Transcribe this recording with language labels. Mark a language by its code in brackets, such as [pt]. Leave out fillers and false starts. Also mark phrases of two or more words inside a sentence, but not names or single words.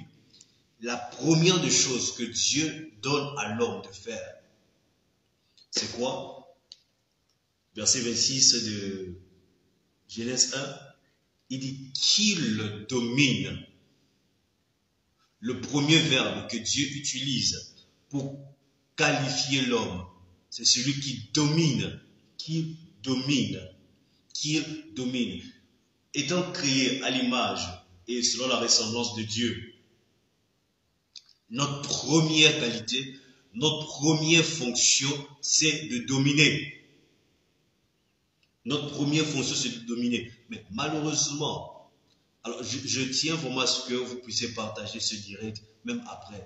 [fr] La première des choses que Dieu donne à l'homme de faire, c'est quoi? Verset 26 de Genèse 1, il dit qu'il domine. Le premier verbe que Dieu utilise pour qualifier l'homme, c'est celui qui domine, qui domine, qui domine. Étant créé à l'image et selon la ressemblance de Dieu, notre première qualité, notre première fonction, c'est de dominer. Notre première fonction, c'est de dominer. Mais malheureusement, alors je tiens vraiment à ce que vous puissiez partager ce direct, même après.